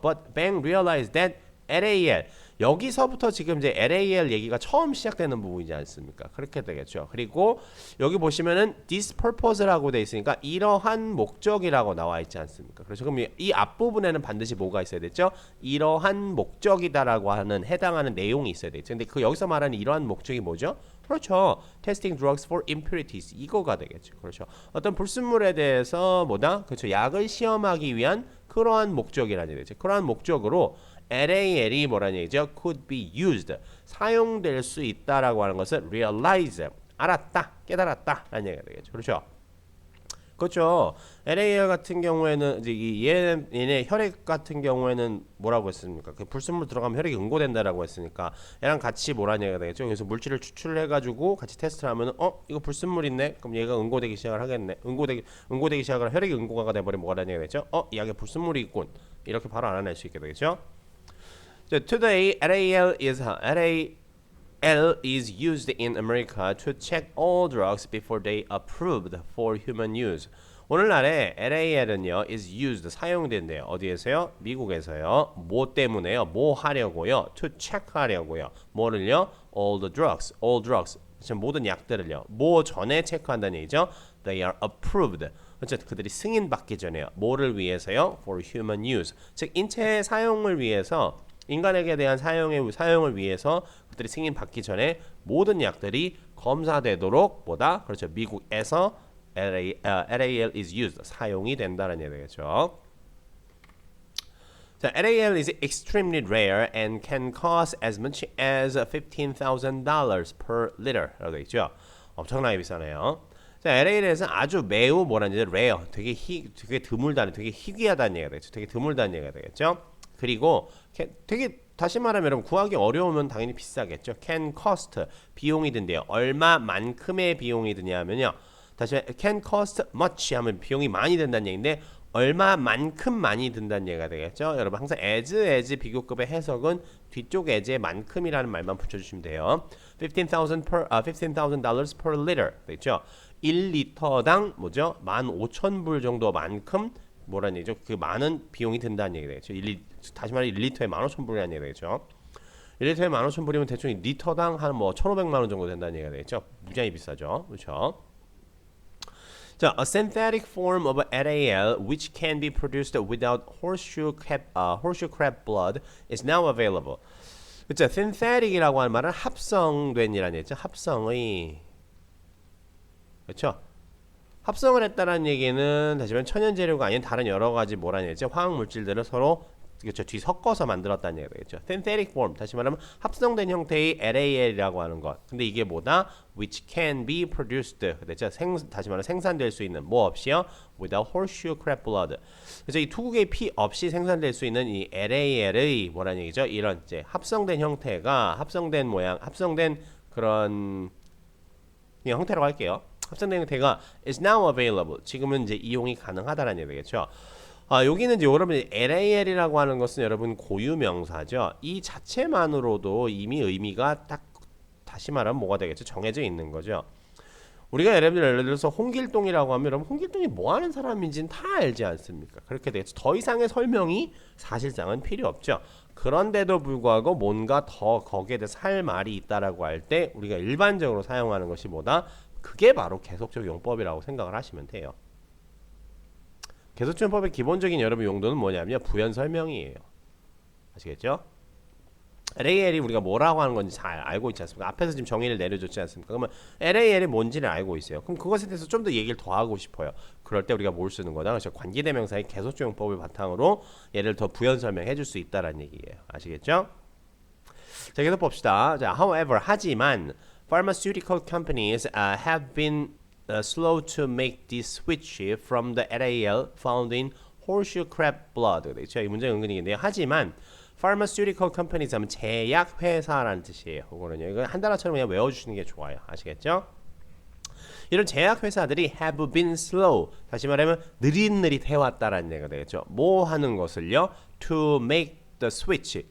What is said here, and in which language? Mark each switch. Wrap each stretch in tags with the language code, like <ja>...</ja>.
<en>But Bang realized that</en> <ko>LAL 여기서부터 지금 이제 LAL 얘기가 처음 시작되는 부분이지 않습니까? 그렇게 되겠죠. 그리고 여기 보시면은</ko> <en>this purpose</en> <ko>라고 돼 있으니까 이러한 목적이라고 나와 있지 않습니까? 그렇죠. 그럼 이 앞부분에는 반드시 뭐가 있어야 됐죠? 이러한 목적이다라고 하는 해당하는 내용이 있어야 되죠. 근데 그 여기서 말하는 이러한 목적이 뭐죠? 그렇죠.</ko> <en>Testing drugs for impurities</en> <ko>이거가 되겠죠. 그렇죠. 어떤 불순물에 대해서 뭐다? 그렇죠. 약을 시험하기 위한 그러한 목적이라는 얘기죠. 그러한 목적으로 LAL이 뭐라는 얘기죠?</ko> <en>Could be used</en> <ko>사용될 수 있다라고 하는 것을 realize 알았다, 깨달았다 라는 얘기가 되겠죠. 그렇죠. 그렇죠. LAL 같은 경우에는 이제 얘네 혈액 같은 경우에는 뭐라고 했습니까? 그 불순물 들어가면 혈액이 응고된다라고 했으니까 얘랑 같이 뭐라는 얘기가 되겠죠. 그래서 물질을 추출을 해가지고 같이 테스트를 하면은 이거 불순물 있네. 그럼 얘가 응고되기 시작을 하겠네. 응고되기 시작을 혈액이 응고가 돼버리면 뭐라는 얘기가 되겠죠. 이 약에 불순물이 있군. 이렇게 바로 알아낼 수 있게 되겠죠.</ko> <en>So today LAL is used in America to check all drugs before they approved for human use.</en> <ko>오늘날에 LAL은요</ko> <en>is used</en> <ko>사용된대요. 어디에서요? 미국에서요. 뭐 때문에요? 뭐 하려고요?</ko> <en>To check</en> <ko>하려고요. 뭐를요?</ko> <en>All drugs.</en> <ko>모든 약들을요. 뭐 전에 체크한다는 얘기죠.</ko> <en>They are approved.</en> <ko>어쨌든 그들이 승인받기 전에요. 뭐를 위해서요?</ko> <en>For human use.</en> <ko>즉 인체 사용을 위해서 인간에게 대한 사용을 위해서 그들이 승인받기 전에 모든 약들이 검사되도록 뭐다? 그렇죠. 미국에서</ko> <en>LAL is used</en> <ko>사용이 된다는 얘기겠죠.</ko> <en>자, LAL is extremely rare and can cost as much as $15,000 per liter</en> <ko>라고 되어 있죠. 엄청나게 비싸네요. 자, LAL에서 아주 매우 뭐라는지 rare, 되게 드물다는, 되게 희귀하다는 얘기가 되겠죠. 되게 드물다는 얘기가 되겠죠. 그리고 되게 다시 말하면 여러분 구하기 어려우면 당연히 비싸겠죠.</ko> <en>Can cost</en> <ko>비용이 든대요. 얼마만큼의 비용이 드냐면요. 다시</ko> <en>can cost much</en> <ko>하면 비용이 많이 든다는 얘기인데 얼마만큼 많이 든다는 얘기가 되겠죠. 여러분 항상 as 비교급의 해석은 뒤쪽 as의 만큼이라는 말만 붙여주시면 돼요.</ko> <en>$15,000 per liter</en> <ko>되겠죠. 1리터당 뭐죠? 15,000불 정도만큼 뭐라는 얘기죠? 그 많은 비용이 든다는 얘기 되겠죠. 다시 말해 1리터에 15,000불이라는 얘기 되겠죠. 1리터에 15,000불이면 대충 리터당 한 뭐 1,500만 원 정도 된다는 얘기가 되겠죠. 무지하게 비싸죠. 그렇죠?</ko> <en>자, a synthetic form of LAL which can be produced without horseshoe crab blood is now available.</en> <ko>그렇죠. synthetic이라고 하는 말은 합성된이라는 얘기죠. 합성의 그렇죠. 합성을 했다는 얘기는 다시 말하면 천연 재료가 아닌 다른 여러 가지 뭐라는 얘기죠. 화학 물질들을 서로 그렇죠. 뒤섞어서 만들었다는 얘기가 되겠죠. synthetic form 다시 말하면 합성된 형태의 LAL이라고 하는 것. 근데 이게 뭐다?</ko> <en>which can be produced.</en> <ko>그렇죠. 다시 말하면 생산될 수 있는 뭐 없이요?</ko> <en>without horseshoe crab blood.</en> <ko>그래서 이 투구의 피 없이 생산될 수 있는 이 LAL의 뭐라는 얘기죠? 이런 이제 합성된 형태가 합성된 모양, 합성된 그런 형태라고 할게요. 합성된 형태가</ko> <en>is now available.</en> <ko>지금은 이제 이용이 가능하다라는 얘기겠죠. 여기는 이제 여러분 LAL이라고 하는 것은 여러분 고유 명사죠. 이 자체만으로도 이미 의미가 딱 다시 말하면 뭐가 되겠죠? 정해져 있는 거죠. 우리가 예를 들어서 홍길동이라고 하면 여러분 홍길동이 뭐 하는 사람인지는 다 알지 않습니까? 그렇게 되겠죠. 더 이상의 설명이 사실상은 필요 없죠. 그런데도 불구하고 뭔가 더 거기에 대해서 할 말이 있다라고 할 때 우리가 일반적으로 사용하는 것이 뭐다? 그게 바로 계속적 용법이라고 생각을 하시면 돼요. 계속적 용법의 기본적인 여러분 용도는 뭐냐면 부연 설명이에요. 아시겠죠? LAL이 우리가 뭐라고 하는 건지 잘 알고 있지 않습니까? 앞에서 지금 정의를 내려줬지 않습니까? 그러면 LAL이 뭔지를 알고 있어요. 그럼 그것에 대해서 좀 더 얘기를 더 하고 싶어요. 그럴 때 우리가 뭘 쓰는 거다? 그래서 관계대명사의 계속적 용법을 바탕으로 얘를 더 부연 설명해 줄 수 있다라는 얘기예요. 아시겠죠? 자, 계속 봅시다.</ko> <en>자, however,</en> <ko>하지만</ko> <en>pharmaceutical companies have been slow to make this switch from the LAL found in horseshoe crab blood.</en> <ko>그렇죠? 이 문제는 은근히인데요. 하지만</ko> <en>pharmaceutical companies</en> <ko>하면 제약 회사라는 뜻이에요. 그거는요. 이거 한 단어처럼 그냥 외워주시는 게 좋아요. 아시겠죠? 이런 제약 회사들이</ko> <en>have been slow.</en> <ko>다시 말하면 느릿느릿 해왔다라는 얘기가 되겠죠. 뭐 하는 것을요?</ko> <en>To make the switch.</en>